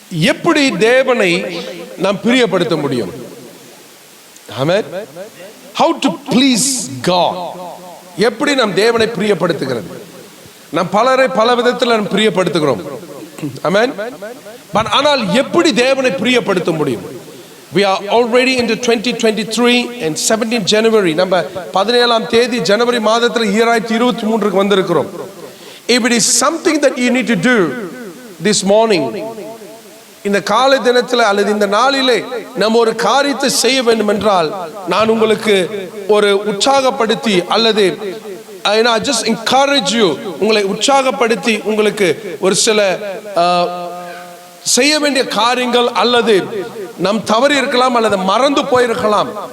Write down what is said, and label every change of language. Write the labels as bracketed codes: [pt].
[ta] எப்படி தேவனை நாம் பிரியப்படுத்த முடியும்? ஆமென். [en] How to please God. [ta] எப்படி நாம் தேவனை பிரியப்படுத்துகிறது? நாம் பலரை பல விதத்தில் நாம் பிரியப்படுத்துகிறோம். ஆமென். ஆனால் எப்படி தேவனை பிரியப்படுத்த முடியும்? [en] We are already into 2023 and 17 January. [ta] நம்ம 17ஆம் தேதி ஜனவரி மாதத்தில் 2023க்கு வந்திருக்கிறோம். [en] If it is something that you need to do this morning, [ta] இந்த காலை தினத்தில் அல்லது இந்த நாளிலே நம்ம ஒரு காரியத்தை செய்ய வேண்டும் என்றால் நான் உங்களுக்கு ஒரு உற்சாகப்படுத்தி அல்லது [en] I just encourage you, [ta] உங்களை உற்சாகப்படுத்தி உங்களுக்கு ஒரு சில செய்ய வேண்டிய காரியங்கள் அல்லது நம் தவறி இருக்கலாம் அல்லது மறந்து போயிருக்கலாம்.